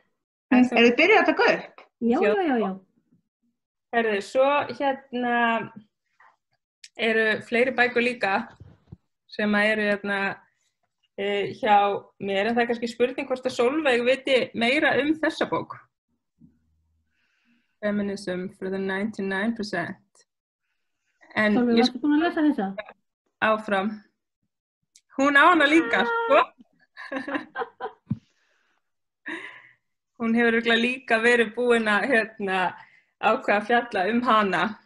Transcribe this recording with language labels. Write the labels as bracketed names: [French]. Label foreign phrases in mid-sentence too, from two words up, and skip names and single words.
[Icelandic] Þið byrjuð að taka upp? Já. Heyrðu, svo eru fleiri bækur líka sem eru hjá mér en það kannski spurning hvort að Sólveig viti meira þessa bók. Feminism for the 99%. Sólveig, varstu búin að lesa þessa? Áfram. Hún á hana líka, sko. Hún hefur örugglega líka verið búin að ákveða að fjalla hana.